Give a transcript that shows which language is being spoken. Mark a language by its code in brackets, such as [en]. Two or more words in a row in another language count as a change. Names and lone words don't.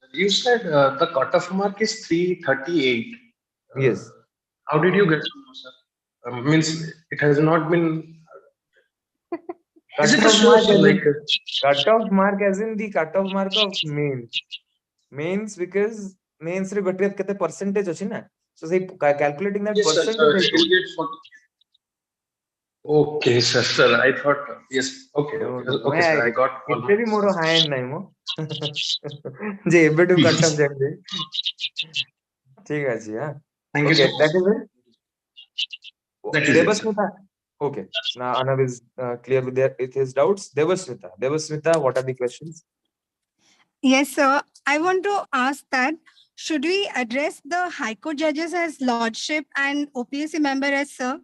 [en] You said the cutoff mark is 338. Uh, Yes. how did you get to know, sir? Means it has not been. Is it a Cutoff sure, mark sir? as Like, in cutoff mark as in the cutoff mark of mains. Mains because mains [or] रे ଗୋଟେ କେତେ percentage ଅଛି ନା. [en] So say calculating that yes, sir. So percentage I it will told. get 40. Okay, sir. Sir, I thought yes. Okay, No, okay, no, no. okay, sir. I got all my [or] ଏତେ ବି ମୋର hand ନାହିଁ ମୋ ଯେ [en] ଏବେଠୁ cutoff questions. [or] ଜାଣିଲି ଠିକ ଅଛି ହଁ. [en] Thank you, Okay, sir. that is it. That is it, sir. Devasmita. Okay. Now Anav is clear with his doubts. Devasmita. Devasmita, what are the questions? Yes, sir. I want to ask that should we address the High Court judges as Lordship and OPSC member as Sir?